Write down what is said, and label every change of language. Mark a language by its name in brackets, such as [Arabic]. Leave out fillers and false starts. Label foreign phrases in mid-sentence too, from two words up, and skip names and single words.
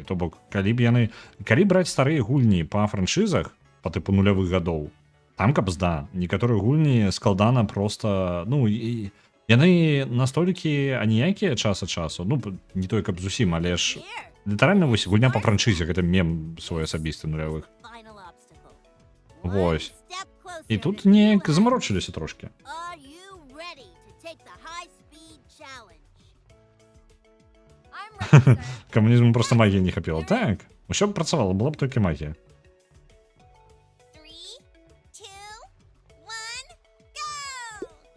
[Belarusian] То бок, калі браць старыя гульні па франшызах, па тыпу нулявых гадоў, там кабзда, некаторыя гульні складана просто, ну, і яны настолькі аніякія час ад часу, ну, не той, каб зусім, але ж літаральна вось гульня па франшызе, гэта мем свой асабісты нулявых. [English] Final obstacle. [Belarusian] Вось. [English] One step closer [Belarusian] І [English] to [Belarusian] тут [English] the [Belarusian] неяк [English] finish line. [Belarusian] замарочыліся трошки. [English] Are you ready to take the high-speed challenge? I'm ready, sir. [Belarusian] Камунізму просто магії не хапіла. Так, усё б працавала, была б толькі магія. [English] 3, 2, 1, go!